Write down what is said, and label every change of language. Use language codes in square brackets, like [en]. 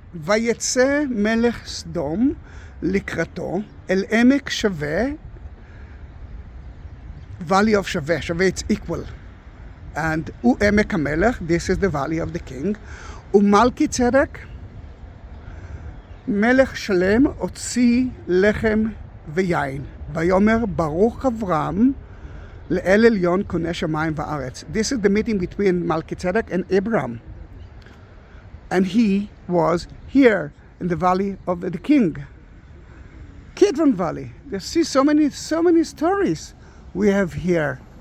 [he] ויצא מלך סדום לקראתו אל עמק שווה, [en] valley of [he] שווה, שווה [en] it's equal. And [he] הוא עמק המלך, [en] this is the valley of the king. [he] ומלכי צדק, מלך שלם, הוציא לחם ויין. ויאמר ברוך אברהם, לאל עליון קונה שמיים וארץ. [en] This is the meeting between Melchizedek and Abraham. And he was here in the valley of the king. Kidron Valley. You see so many stories we have here.